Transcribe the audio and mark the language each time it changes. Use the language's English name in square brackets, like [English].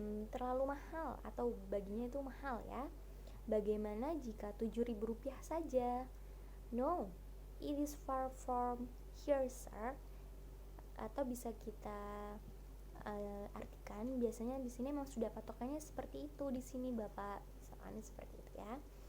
[Indonesian] Terlalu mahal, atau baginya itu mahal ya. Bagaimana jika 7.000 rupiah saja? [English] No, it is far from here, sir. [Indonesian] Atau bisa kita artikan, biasanya di sini memang sudah patokannya seperti itu di sini Bapak, misalkan seperti itu ya.